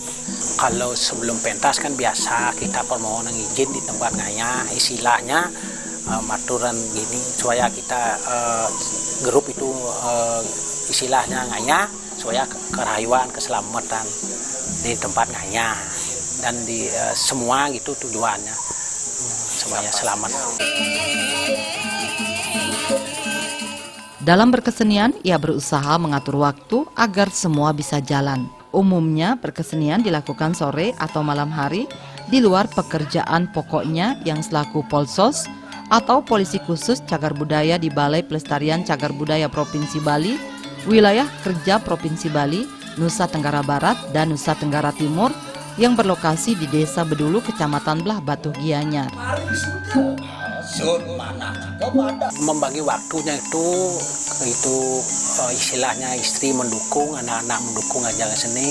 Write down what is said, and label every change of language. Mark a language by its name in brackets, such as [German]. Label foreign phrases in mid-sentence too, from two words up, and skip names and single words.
[Indonesian] Kalau sebelum pentas kan biasa kita permohonan izin di tempat ngayah, istilahnya maturan gini supaya kita grup itu istilahnya ngayah supaya kerayuan keselamatan di tempat ngayah dan di semua gitu tujuannya semuanya selamat. Dalam berkesenian, ia berusaha mengatur waktu agar semua bisa jalan. Umumnya, berkesenian dilakukan sore atau malam hari di luar pekerjaan pokoknya yang selaku Polsos atau polisi khusus cagar budaya di Balai Pelestarian Cagar Budaya Provinsi Bali, wilayah kerja Provinsi Bali, Nusa Tenggara Barat, dan Nusa Tenggara Timur yang berlokasi di Desa Bedulu, Kecamatan Belah Batu Gianyar. Membagi waktunya itu istilahnya istri mendukung, anak-anak mendukung ajaran seni.